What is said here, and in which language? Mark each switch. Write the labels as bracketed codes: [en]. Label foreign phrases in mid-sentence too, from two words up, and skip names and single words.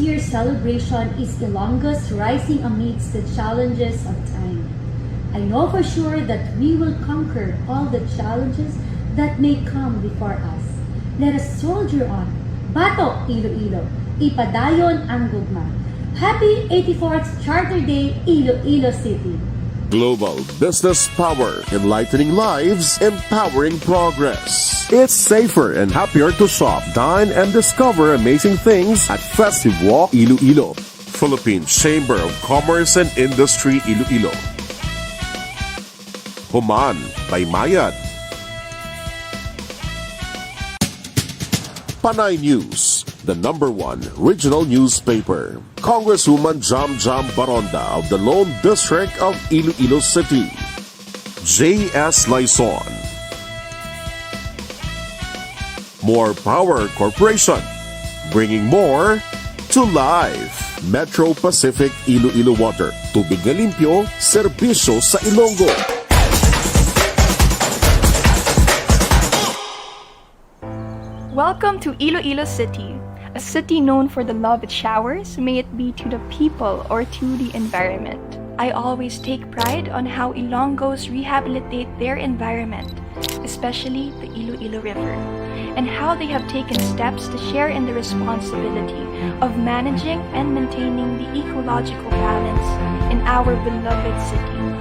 [en] celebration is Ilonggo's rising amidst the challenges of time. I know for sure that we will conquer all the challenges that may come before us. Let us soldier on. [hil] Batok Iloilo, ipadayon ang gugma. [en] Happy 84th Charter Day, Iloilo City. Global business power, enlightening lives, empowering progress. It's safer and happier to shop, dine, and discover amazing things at Festive Walk Iloilo. Philippine Chamber of Commerce and Industry Iloilo. Human by Mayad. Panay News, the #1 regional newspaper. Congresswoman Jam Baronda of the Lone District of Iloilo City. J.S. Laison. More Power Corporation, bringing more to life. Metro Pacific Iloilo Water, [hil] tubig na limpyo, serbisyo sa Ilonggo. [en] Welcome to Iloilo City, a city known for the love it showers, may it be to the people or to the environment. I always take pride on how Ilonggos rehabilitate their environment, especially the Iloilo River, and how they have taken steps to share in the responsibility of managing and maintaining the ecological balance in our beloved city.